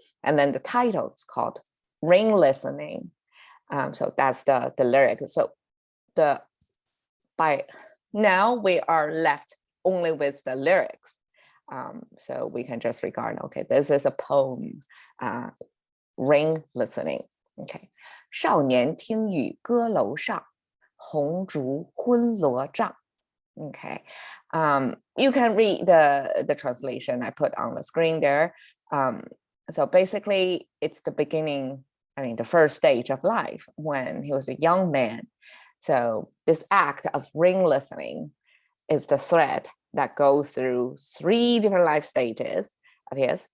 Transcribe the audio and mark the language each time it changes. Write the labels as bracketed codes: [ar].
[en] And then the title is called Rain Listening. So that's the lyric. So by now we are left only with the lyrics. So we can just regard, okay, this is a poem, Rain Listening. Okay. [zh] 少年听雨歌楼上，红烛昏罗帐. [en] Okay, you can read the translation I put on the screen there. So basically, it's the beginning, the first stage of life when he was a young man. So this act of rain listening is the thread that goes through 3 different life stages of his.